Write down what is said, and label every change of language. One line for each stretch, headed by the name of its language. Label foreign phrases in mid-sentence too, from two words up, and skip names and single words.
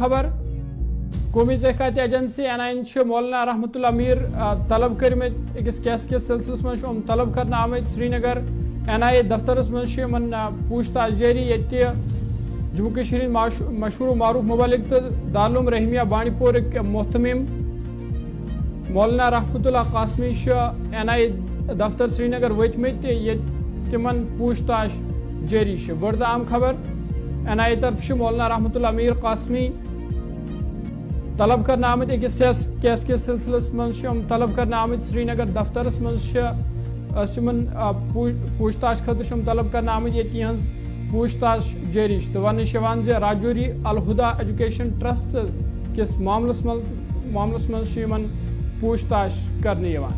Kashmiri: خبر قومی تحقیقاتی ایجنسی NIA مولانا رحمت اللہ میر طلب کرمت اکس کیس کے سلسلس من طلب کرنا آمد سری نگر NIA دفترس من پوچھ تاچھ جاری یہ جموں کشمیر مشہور و معروف مبلغ تو دارالعلوم رحمیہ بانڈی پور محتمم مولانا رحمت اللہ قاسمی NIA دفتر سری نگر وتمت تمن پوچھ تاچھ جاری بڑھ اہم خبر NIA طرف مولانا رحمت اللہ میر قاسمی طلب کرنا آمد اکس کیس کے سلسلس من طلب کرنا آمد سری نگر دفترس من پوچھ تاچھ خطر طلب کرنا آمد یہ تہذ پوچھ تاچھ جاری تو ون راجوری الہدا ایجوکیشن ٹرسٹ کس معاملس من پوچھ تاچھ کرنے